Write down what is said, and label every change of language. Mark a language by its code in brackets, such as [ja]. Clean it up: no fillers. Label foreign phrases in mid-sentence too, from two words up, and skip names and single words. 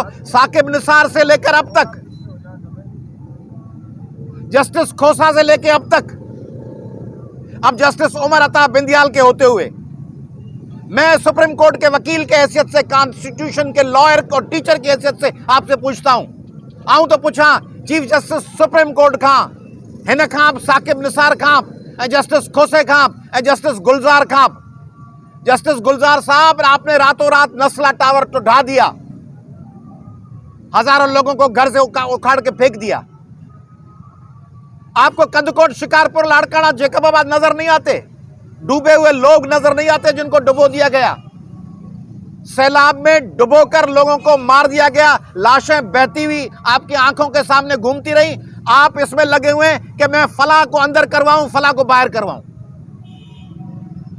[ur] ثاقب نثار سے لے کر اب تک، جسٹس کھوسہ سے لے کر اب تک، اب جسٹس عمر عطا بندیال کے ہوتے ہوئے، میں سپریم کورٹ کے وکیل کے حیثیت سے، کانسٹیٹیوشن کے لائر اور ٹیچر کی حیثیت سے آپ سے پوچھتا ہوں, [sd] आऊं तो पूछा चीफ जस्टिस सुप्रीम कोर्ट खां, हिन खां, साकिब निसार खां, जस्टिस खोसे खां, जस्टिस गुलजार खां। [ur] جسٹس گلزار صاحب، آپ نے راتوں رات نسلہ ٹاور تو ڈھا دیا، ہزاروں لوگوں کو گھر سے اکھاڑ کے پھینک دیا. آپ کو کندکوٹ، شکارپور، لاڑکانہ، جیکب آباد نظر نہیں آتے? ڈوبے ہوئے لوگ نظر نہیں آتے جن کو ڈبو دیا گیا? سیلاب میں ڈبو کر لوگوں کو مار دیا گیا، لاشیں بہتی ہوئی آپ کی آنکھوں کے سامنے گھومتی رہیں. آپ اس میں لگے ہوئے ہیں کہ میں فلاں کو اندر کرواؤں، فلاں کو باہر کرواؤں.